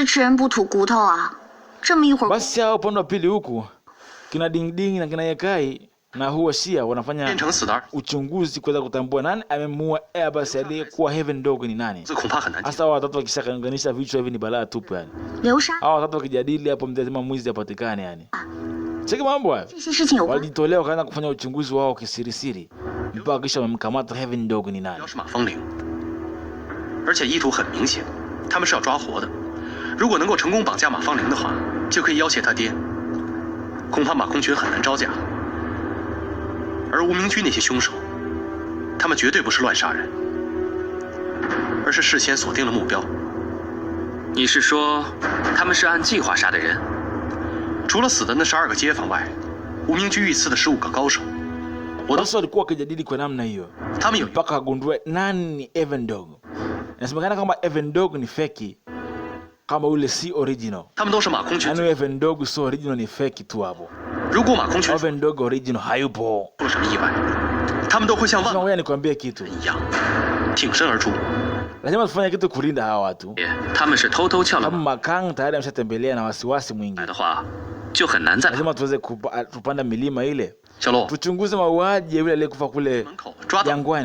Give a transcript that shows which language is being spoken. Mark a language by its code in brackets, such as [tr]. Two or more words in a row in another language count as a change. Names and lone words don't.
[sw] Basi hao upande wa pili huku kina Ding Ding na kina Yekai na Hua Xia wanafanya uchunguzi kuweza kutambua nani amemuua Airbus aliyekuwa Heaven Dog ni nani. Hasa watatu wakishakanganisha vichwa hivi ni balaa tupu yani. Hao watatu wakijadili hapo mtazama mwizi apatikane yani. Cheki mambo hayo. Walijitolea wakaanza kufanya uchunguzi wao kisirisiri mpaka kisha wamemkamata Heaven Dog ni nani. [zh] 而且意图很明显，他们是要抓活的。如果能够成功绑架马芳玲的话，就可以要挟他爹。恐怕马空群很难招架。而吴明居那些凶手，他们绝对不是乱杀人，而是事先锁定了目标。你是说，他们是按计划杀的人？除了死的那12个街坊外，吴明居遇刺的15个高手。 [sw] Basi walikuwa wakijadili kwa namna hiyo. Mpaka agundue nani ni Heaven Dog. Inasemekana kama Heaven Dog ni fake. Kama ule si original. Yaani Heaven Dog so original ni fake tu hapo. Heaven Dog original hayupo. Ngoja nikwambie kitu. Lazima tufanye kitu kulinda hawa watu. Kama Makang tayari ameshatembelea na wasiwasi mwingi. Lazima tuweze kupanda milima ile. Tuchunguze mauaji yule aliyekufa kule jangwani.